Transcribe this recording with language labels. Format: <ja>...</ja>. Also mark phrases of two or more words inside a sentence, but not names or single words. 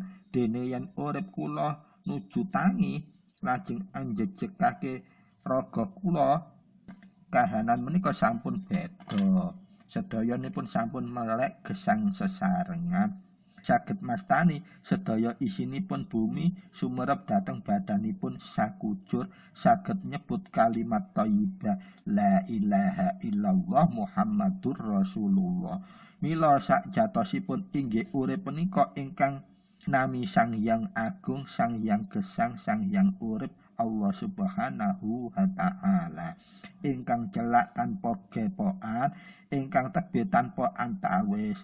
<jv>Dene yen urip kula nuju tangi lajeng anjejekake raga kula, kahanan menika sampun beda. Sedayanipun sampun melek gesang sesarengan. Saged mastani sedaya isinipun bumi sumerep dhateng badanipun sakujur, saged nyebut kalimat thayyibah</jv> <ar>لا إله إلا الله محمد رسول الله.</ar> <jv>Mila sakjatosipun inggih urip menika ingkang nami Sang Hyang Agung, Sang Hyang Gesang, Sang Hyang Urip Allah</jv> <ar>سبحانه وتعالى,</ar> <jv>ingkang celak tanpa gepokan, ingkang tebih tanpa antawis.</jv>